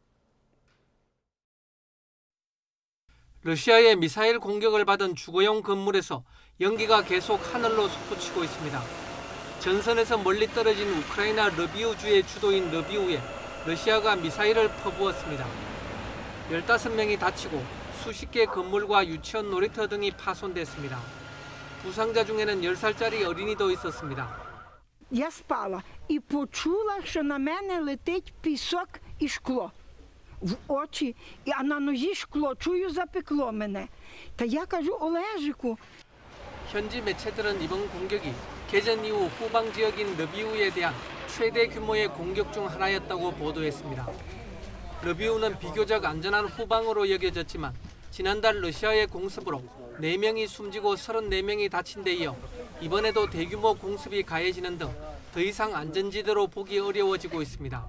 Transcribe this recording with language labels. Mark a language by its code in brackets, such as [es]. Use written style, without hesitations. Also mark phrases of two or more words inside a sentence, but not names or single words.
[ko] 러시아의 미사일 공격을 받은 주거용 건물에서 연기가 계속 하늘로 솟구치고 있습니다. 전선에서 멀리 떨어진 우크라이나 르비우주의 주도인 르비우에 러시아가 미사일을 퍼부었습니다. 15명이 다치고 수십 개 건물과 유치원 놀이터 등이 파손됐습니다. 부상자 중에는 10살짜리 어린이도 있었습니다. [uk] Я спала і почула, що на мене летить пісок і шкло. В очі, а на нозі шкло. Чую, запекло мене. Та я кажу Олежику. [ko] 현지 매체들은 이번 공격이 개전 이후 후방 지역인 르비우에 대한 최대 규모의 공격 중 하나였다고 보도했습니다. 르비우는 비교적 안전한 후방으로 여겨졌지만 지난달 러시아의 공습으로 4명이 숨지고 34명이 다친 데 이어 이번에도 대규모 공습이 가해지는 등 더 이상 안전지대로 보기 어려워지고 있습니다.